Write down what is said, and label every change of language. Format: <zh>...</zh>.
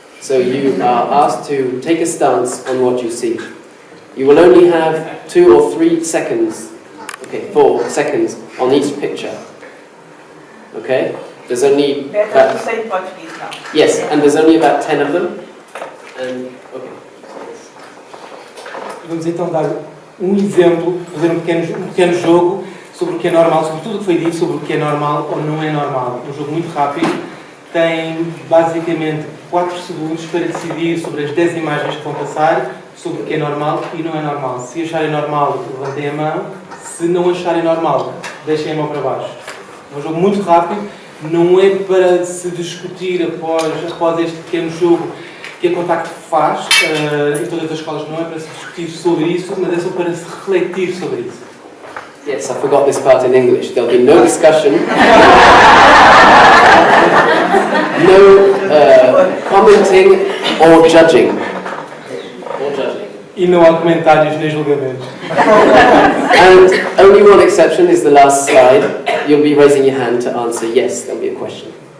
<en>So you are asked to take a stance on what you see. You will only have 2 or 3 seconds, 4 seconds on each picture. Okay? There's only... Better to say Portuguese now. Yes, and there's only about 10 of them. And, okay.</en> <pt>Vamos então dar exemplo, fazer um pequeno jogo sobre o que é normal, sobre tudo o que foi dito, sobre o que é normal ou não é normal. Um jogo muito rápido, tem basicamente 4 segundos para decidir sobre as 10 imagens que vão passar, sobre o que é normal e não é normal. Se acharem normal, levantem a mão. Se não acharem normal, deixem a mão para baixo. É um jogo muito rápido, não é para se discutir após este pequeno jogo que a Contacto faz, em todas as escolas, não é para se discutir sobre isso, mas é só para se refletir sobre isso.</pt> <en>Yes, I forgot this part in English. There'll be no discussion, no commenting or judging.</en> <pt>E não há comentários nem julgamentos.</pt> <en>And only one exception is the last slide. You'll be raising your hand to answer yes, there'll be a question.</en>